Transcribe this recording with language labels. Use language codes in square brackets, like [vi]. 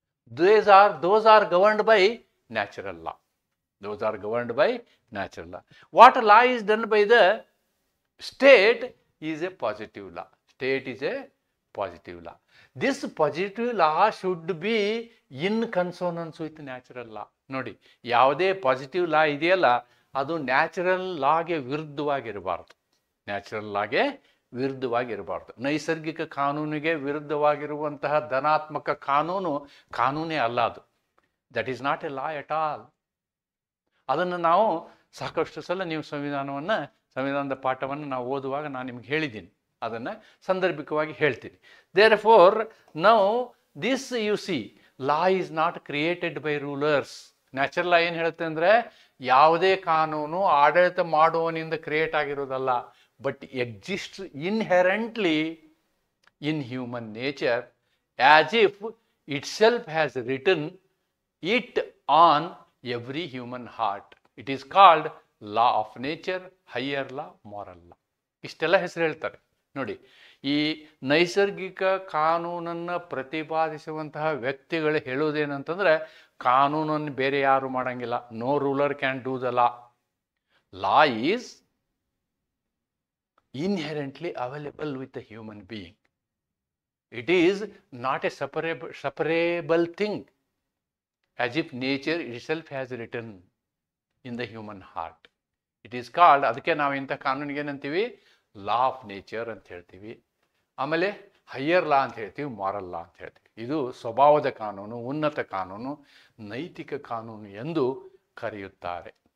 [en] Those are governed by natural law. Those are governed by natural law. What law is done by the state is a positive law. State is a positive law. This positive law should be in consonance with natural law. [kn] ನೋಡಿ, ಯಾವುದೇ positive ಲಾ ಇದೆಯಲ್ಲ ಅದು natural ಲಾಗೆ ವಿರುದ್ಧವಾಗಿರಬಾರ್ದು. Natural ಲಾಗೆ ವಿರುದ್ಧವಾಗಿರಬಾರ್ದು. ನೈಸರ್ಗಿಕ ಕಾನೂನಿಗೆ ವಿರುದ್ಧವಾಗಿರುವಂತಹ ಧನಾತ್ಮಕ ಕಾನೂನೇ ಅಲ್ಲ ಅದು. [en] That is not a law at all. [kn] ಅದನ್ನು ನಾವು ಸಾಕಷ್ಟು ಸಲ ನೀವು ಸಂವಿಧಾನದ ಪಾಠವನ್ನು ನಾವು ಓದುವಾಗ ನಾನು ನಿಮ್ಗೆ ಹೇಳಿದ್ದೀನಿ. ಅದನ್ನು ಸಾಂದರ್ಭಿಕವಾಗಿ ಹೇಳ್ತೀನಿ. [en] Therefore now this you see, law is not created by rulers. [kn] Natural ಲಾ ಏನು ಹೇಳುತ್ತೆ ಅಂದರೆ ಯಾವುದೇ ಕಾನೂನು ಆಡಳಿತ ಮಾಡುವವನಿಂದ create ಆಗಿರೋದಲ್ಲ, [en] but exists inherently in human nature as if itself has written it on every human heart. It is called law of nature, higher law, moral law. [kn] ಇಷ್ಟೆಲ್ಲ ಹೆಸರು ಹೇಳ್ತಾರೆ ನೋಡಿ. ಈ ನೈಸರ್ಗಿಕ ಕಾನೂನನ್ನು ಪ್ರತಿಪಾದಿಸುವಂತಹ ವ್ಯಕ್ತಿಗಳು ಹೇಳೋದೇನಂತಂದರೆ, ಕಾನೂನನ್ನು ಬೇರೆ ಯಾರು ಮಾಡಂಗಿಲ್ಲ. [en] No ruler can do the law. Law is inherently available with the human being. It is not a separable thing, as if nature itself has written in the human heart. It is called, [kn] ಅದಕ್ಕೆ ನಾವು ಇಂಥ ಕಾನೂನಿಗೆ ಏನಂತೀವಿ? Law of nature ಅಂತ ಹೇಳ್ತೀವಿ. ಆಮೇಲೆ higher ಲಾ ಅಂತ ಹೇಳ್ತೀವಿ, ಮಾರಲ್ ಲಾ ಅಂತ ಹೇಳ್ತೀವಿ. ಇದು ಸ್ವಭಾವದ ಕಾನೂನು, ಉನ್ನತ ಕಾನೂನು, ನೈತಿಕ ಕಾನೂನು ಎಂದು ಕರೆಯುತ್ತಾರೆ.